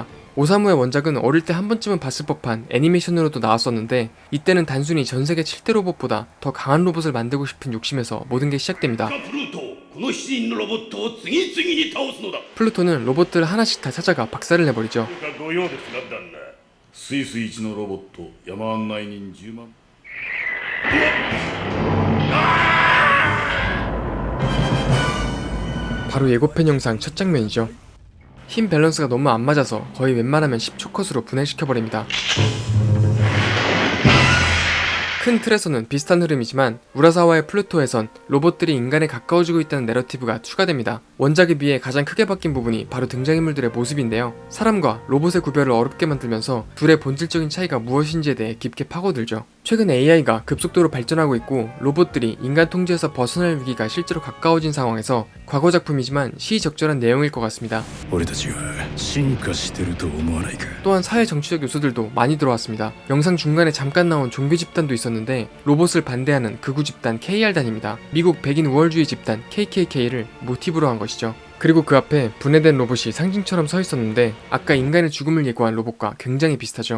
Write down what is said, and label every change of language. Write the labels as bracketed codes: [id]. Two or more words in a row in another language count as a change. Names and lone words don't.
[ko] 오사무의 원작은 어릴 때 한 번쯤은 봤을 법한 애니메이션으로도 나왔었는데 이때는 단순히 전세계 7대 로봇보다 더 강한 로봇을 만들고 싶은 욕심에서 모든 게 시작됩니다. 플루토는 로봇들을 하나씩 다 찾아가 박살을 내버리죠. [ja] スイス一のロボット山案内人10万 [ko] 바로 예고편 영상 첫 장면이죠. 힘 밸런스가 너무 안 맞아서 거의 웬만하면 10초 컷으로 분해시켜버립니다. 큰 틀에서는 비슷한 흐름이지만 우라사와의 플루토에선 로봇들이 인간에 가까워지고 있다는 내러티브가 추가됩니다. 원작에 비해 가장 크게 바뀐 부분이 바로 등장인물들의 모습인데요. 사람과 로봇의 구별을 어렵게 만들면서 둘의 본질적인 차이가 무엇인지에 대해 깊게 파고들죠. 최근 AI가 급속도로 발전하고 있고 로봇들이 인간 통제에서 벗어날 위기가 실제로 가까워진 상황에서 과거 작품이지만 시의적절한 내용일 것 같습니다. [ja] 俺たちは進化してると思わないか [ko] 또한 사회 정치적 요소들도 많이 들어왔습니다. 영상 중간에 잠깐 나온 좀비 집단도 있었는데 로봇을 반대하는 극우 집단 KR단입니다. 미국 백인 우월주의 집단 KKK를 모티브로 한 것이죠. 그리고 그 앞에 분해된 로봇이 상징처럼 서 있었는데 아까 인간의 죽음을 예고한 로봇과 굉장히 비슷하죠.